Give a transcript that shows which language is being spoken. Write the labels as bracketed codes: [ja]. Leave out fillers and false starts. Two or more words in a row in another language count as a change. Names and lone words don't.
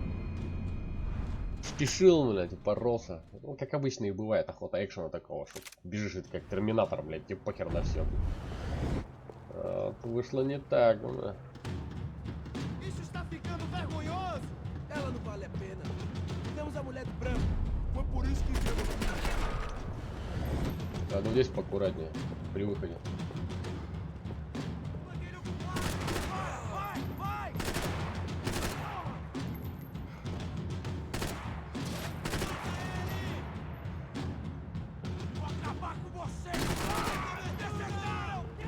[ru] Спешил, блядь, упоролся. Ну, как обычно и бывает, охота экшена такого, что бежишь, это как терминатор, блядь, тебе похер на все. А, вышло не так, бля. [pt] Isso está ficando vergonhoso! Ela não vale a pena. Temos a mulher do branco. Foi por isso que viemos aqui. [ru] А, ну здесь поаккуратнее, при выходе. [pt] Vou acabar com você! Desertaram!